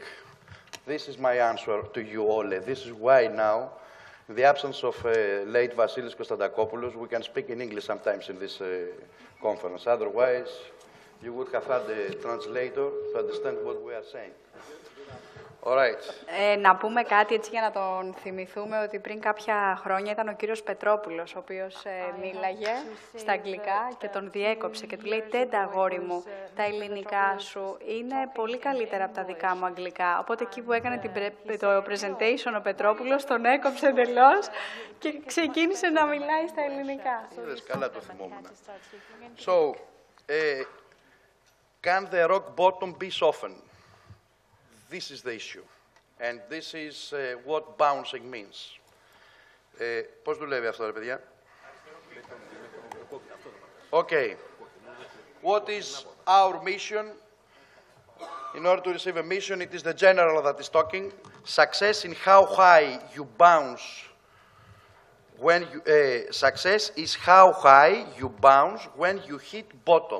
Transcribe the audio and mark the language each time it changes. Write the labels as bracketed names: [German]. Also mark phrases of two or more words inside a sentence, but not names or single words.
[English] This is my answer to you all. This is why now, in the absence of late Vasilis Konstantakopoulos, we can speak in English sometimes in this conference. Otherwise, you would have had a translator to understand what we are saying. All right. [Greek] Να πούμε κάτι έτσι για να τον θυμηθούμε ότι πριν κάποια χρόνια ήταν ο κύριος Πετρόπουλος, ο οποίος μίλαγε στα αγγλικά και τον διέκοψε και του λέει «Τέντα, αγόρι μου, τα ελληνικά σου είναι πολύ καλύτερα από τα δικά μου αγγλικά». Οπότε εκεί που έκανε το presentation ο Πετρόπουλος τον έκοψε εντελώς και ξεκίνησε να μιλάει στα ελληνικά. Καλά το θυμόμουν. [English] So, can the rock bottom be softened? This is the issue, and this is what bouncing means. [Greek] Πώς δουλεύει αυτό, ρε παιδιά? [English] Okay. What is our mission? In order to receive a mission, it is the general that is talking. Success in how high you bounce when you... success is how high you bounce when you hit bottom.